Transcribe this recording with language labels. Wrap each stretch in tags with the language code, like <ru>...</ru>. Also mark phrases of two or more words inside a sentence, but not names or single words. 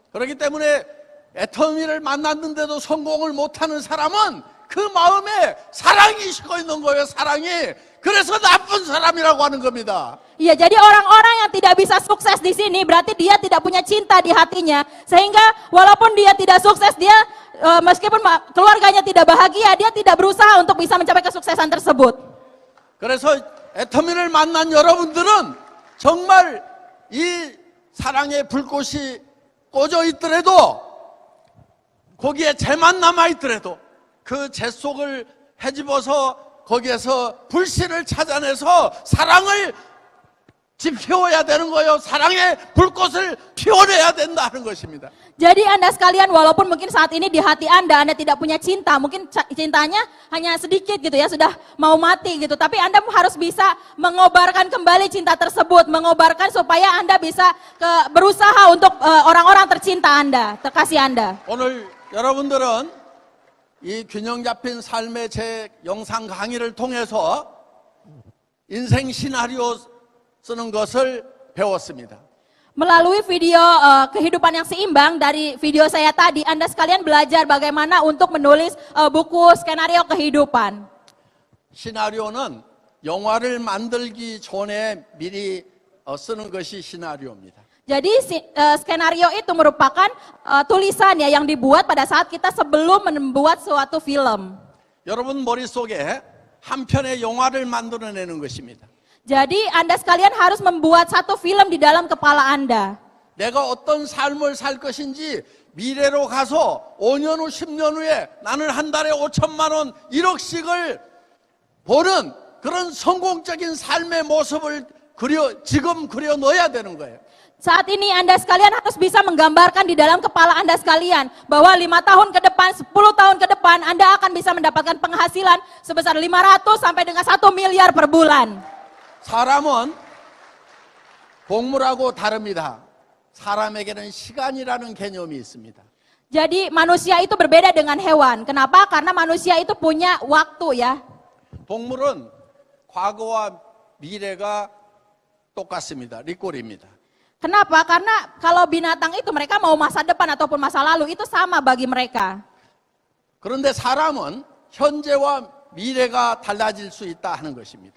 <ko>그렇기 때문에 애터미를 만났는데도 성공을 못하는 사람은 그 마음에 사랑이 식어 있는 거예요. 사랑이. 그래서 나쁜 사람이라고 하는 겁니다.</ko> <id>Iya, jadi orang-orang yang tidak bisa sukses di sini berarti dia tidak punya cinta di hatinya. Sehingga walaupun dia tidak sukses, dia meskipun keluarganya tidak bahagia, dia tidak berusaha untuk bisa mencapai kesuksesan tersebut.</id> <ko>그래서 애터미를 만난 여러분들은 정말 이 사랑의 불꽃이 꺼져 있더라도 거기에 재만 남아 있더라도 그 재 속을 헤집어서 거기에서 불씨를 찾아내서 사랑을 지펴야 되는 거예요. 사랑의 불꽃을 피워내야 된다는 것입니다.</ko> <id>Jadi Anda sekalian, walaupun mungkin saat ini di hati Anda tidak punya cinta, mungkin cintanya hanya sedikit gitu ya, sudah mau mati gitu. Tapi Anda harus bisa mengobarkan kembali cinta tersebut, mengobarkan supaya Anda bisa berusaha untuk orang-orang tercinta Anda, terkasih Anda.</id> <ko>오늘 여러분들은 이 균형 잡힌 삶의 제 영상 강의를 통해서 인생 시나리오 쓰는 것을 배웠습니다.</ko> <id>Melalui video kehidupan yang seimbang dari video saya tadi, Anda sekalian belajar bagaimana untuk menulis buku skenario kehidupan.</id> <ko>시나리오는 영화를 만들기 전에 미리 쓰는 것이 시나리오입니다.</ko> <id>Jadi skenario itu merupakan tulisan ya yang dibuat pada saat kita sebelum membuat suatu film.</id> <ko>여러분 머릿속에 한 편의 영화를 만들어내는 것입니다.</ko> <id>Jadi Anda sekalian harus membuat satu film di dalam kepala Anda.</id> <ko>내가 어떤 삶을 살 것인지 미래로 가서 5년 후 10년 후에 나는 한 달에 5천만 원 1억씩을 버는 그런 성공적인 삶의 모습을 지금 그려 넣어야 되는 거예요.</ko> <id>Saat ini Anda sekalian harus bisa menggambarkan di dalam kepala Anda sekalian bahwa 5 tahun ke depan, 10 tahun ke depan Anda akan bisa mendapatkan penghasilan sebesar 500 sampai dengan 1 miliar per bulan.</id> <ko>사람은 동물하고 다릅니다. 사람에게는 시간이라는 개념이 있습니다.</ko> <id>Jadi manusia itu berbeda dengan hewan. Kenapa? Karena manusia itu punya waktu ya.</id> <ko>동물은 과거와 미래가 똑같습니다. 리꼴입니다.</ko> <id>Kenapa? Karena kalau binatang itu mereka mau masa depan ataupun masa lalu itu sama bagi mereka.</id> <ko>그런데 사람은 현재와 미래가 달라질 수 있다 하는 것입니다.</ko>